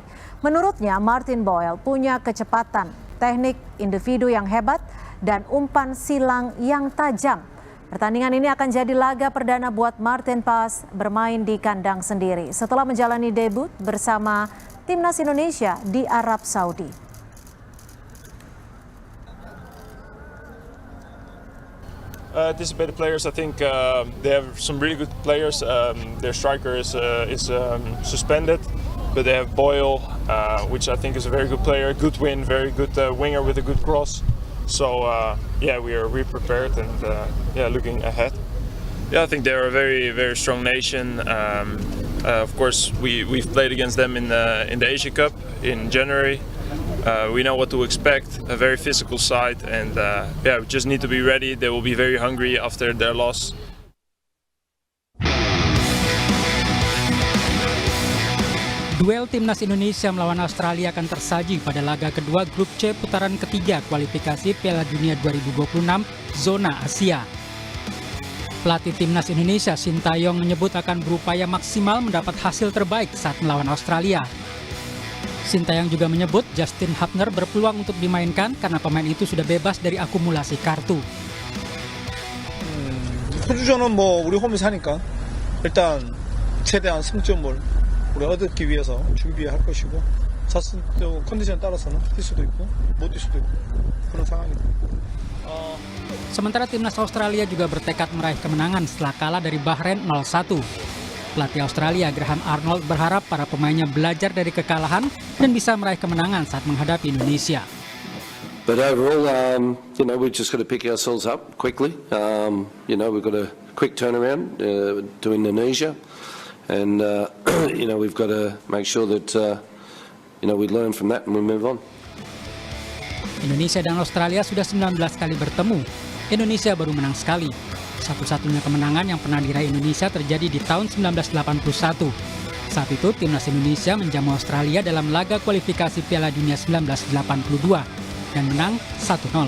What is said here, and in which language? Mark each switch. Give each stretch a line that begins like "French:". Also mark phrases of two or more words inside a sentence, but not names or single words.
Indonesian: Menurutnya Martin Boyle punya kecepatan, teknik individu yang hebat, dan umpan silang yang tajam. Pertandingan ini akan jadi laga perdana buat Martin Paes bermain di kandang sendiri setelah menjalani debut bersama Timnas Indonesia di Arab Saudi.
English: Anticipated players, I think they have some really good players. Their striker is suspended, but they have Boyle, which I think is a very good player, good win, very good winger with a good cross. So we're prepared and looking ahead. Yeah, I think they're a very very strong nation. Of course, we've played against them in the Asia Cup in January. We know what to expect, a very physical side, and we just need to be ready. They will be very hungry after their loss.
Indonesian: Duel Timnas Indonesia melawan Australia akan tersaji pada laga kedua Grup C putaran ketiga kualifikasi Piala Dunia 2026 zona Asia. Pelatih Timnas Indonesia Sintayong menyebut akan berupaya maksimal mendapat hasil terbaik saat melawan Australia. Sintayong juga menyebut Justin Hubner berpeluang untuk dimainkan karena pemain itu sudah bebas dari akumulasi kartu.
Korean: 호주전은 우리 홈에서 하니까 일단 최대한 승점을 우리 얻기 위해서 준비할 것이고 자신도 컨디션에 따라서는 뛸 수도 있고 못 뛸 수도 있고 그런 상황입니다.
Indonesian: Sementara timnas Australia juga bertekad meraih kemenangan setelah kalah dari Bahrain 0-1. Pelatih Australia Graham Arnold berharap para pemainnya belajar dari kekalahan dan bisa meraih kemenangan saat menghadapi Indonesia.
English: But overall, we've just got to pick ourselves up quickly. We've got a quick turnaround to Indonesia. And we've got to make sure that we learn from that and we move on.
Indonesian: Indonesia dan Australia sudah 19 kali bertemu. Indonesia baru menang sekali. Satu-satunya kemenangan yang pernah diraih Indonesia terjadi di tahun 1981. Saat itu timnas Indonesia menjamu Australia dalam laga kualifikasi Piala Dunia 1982 dan menang 1-0.